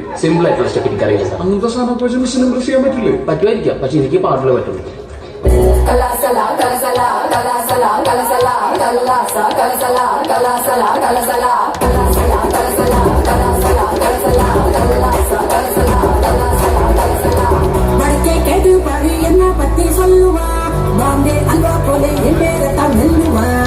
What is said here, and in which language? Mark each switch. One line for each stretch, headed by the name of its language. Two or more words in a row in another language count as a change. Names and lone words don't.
Malayalam: സിമ്പിൾ ആയിട്ടുള്ള സ്റ്റെപ്പ് എനിക്കറിയില്ല അങ്ങനത്തെ സാധനം വെച്ച് സിമ്പിൾ ചെയ്യാൻ പറ്റില്ലേ പറ്റുമായിരിക്കാം പക്ഷെ എനിക്ക് പാട്ടിൽ പറ്റുള്ളൂ
Tamil: என்ன பத்தி சொல்லுவா பாம்பே அல்வா போல என் பேரத்தான் மெல்லுவா